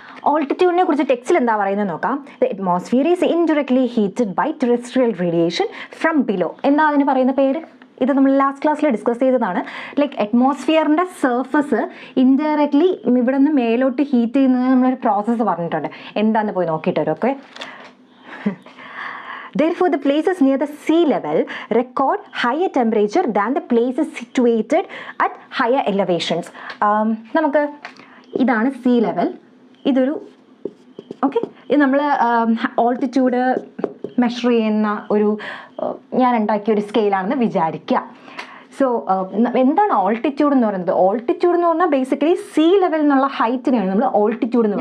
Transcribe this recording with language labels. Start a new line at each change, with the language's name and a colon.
Malayalam: ഓൾട്ടിറ്റ്യൂഡിനെ കുറിച്ച് ടെക്സ്റ്റിൽ എന്താ പറയുന്നത് നോക്കാം.
English: The atmosphere is indirectly heated by terrestrial radiation from below.
Malayalam: എന്താ അതിന് പറയുന്ന പേര്? ഇത് നമ്മൾ ലാസ്റ്റ് ക്ലാസ്സിൽ ഡിസ്കസ് ചെയ്തതാണ്. ലൈക്ക് അറ്റ്മോസ്ഫിയറിൻ്റെ സർഫസ് ഇൻഡയറക്ട്ലി ഇവിടെ നിന്ന് മേലോട്ട് ഹീറ്റ് ചെയ്യുന്നതിന് നമ്മളൊരു പ്രോസസ്സ് പറഞ്ഞിട്ടുണ്ട്. എന്താണെന്ന് പോയി നോക്കിയിട്ട് വരും. Okay.
English: Therefore, the places near the sea level record higher temperature than the places situated at higher elevations.
Malayalam: നമുക്ക് ഇതാണ് സീ ലെവൽ. ഇതൊരു ഓക്കെ, ഇത് നമ്മൾ ഓൾട്ടിറ്റ്യൂഡ് മെഷർ ചെയ്യുന്ന ഒരു ഞാൻ ഉണ്ടാക്കിയ ഒരു സ്കെയിലാണെന്ന് വിചാരിക്കുക. സോ എന്താണ് ഓൾട്ടിറ്റ്യൂഡ് എന്ന് പറയുന്നത്? ഓൾട്ടിറ്റ്യൂഡ് എന്ന് പറഞ്ഞാൽ ബേസിക്കലി സീ ലെവൽ എന്നുള്ള ഹൈറ്റിനെയാണ് നമ്മൾ ഓൾട്ടിറ്റ്യൂഡ് എന്ന്.